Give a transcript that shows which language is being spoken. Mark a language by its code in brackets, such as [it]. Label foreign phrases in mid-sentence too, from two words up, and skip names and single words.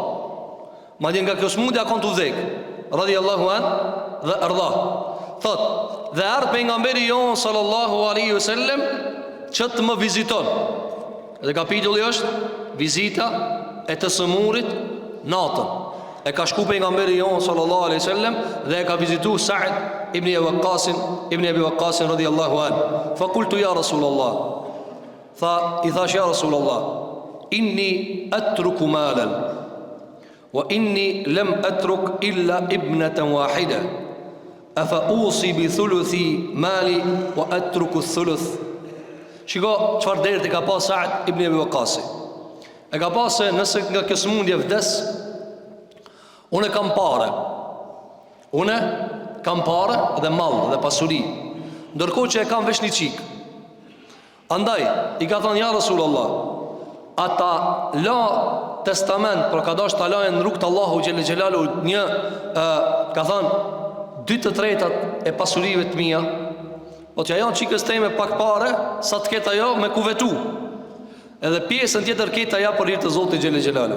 [sq] Madje nga kjo sëmundje akon të vdek, [ar] رضي الله عن, [sq] dhe ardha. Thot, dhe ardh pejgamberi jon [ar] صلى الله عليه وسلم [sq] që të më viziton. Dhe kapitulli është vizita e të sëmurit natën. E ka shku pejgamberi jon [ar] صلى الله عليه وسلم [sq] dhe e ka vizitu Sa'd ibn Abi Waqqas [ar] رضي الله عن. فقلت يا رسول الله, [sq] i thash [ar] يا رسول الله، إني أترك مالا وإني لم أترك إلا ابنة واحدة، أفأوصي بثلثي مالي وأترك الثلث. [sq] Shiko çfarë deri ka pas Sa'd ibn Abi Waqqas. E ka pas se nëse nga kjo sëmundje vdes, unë kam parë dhe mall dhe pasuri, ndërkohë që e kam veç një çik. Andaj i ka thënë [ar] يا رسول الله, [sq] ata la testament, por ka dash ta lajnë në rrugt të Allahu [ar] جل جلاله [sq] një ka thënë 2/3 e pasurive të mia, po që ajo çikës teme pak pare, sa të ketë ajo me kuvetu, edhe pjesën tjetër ketë ajo për hir të Zotit [ar] جل جلاله.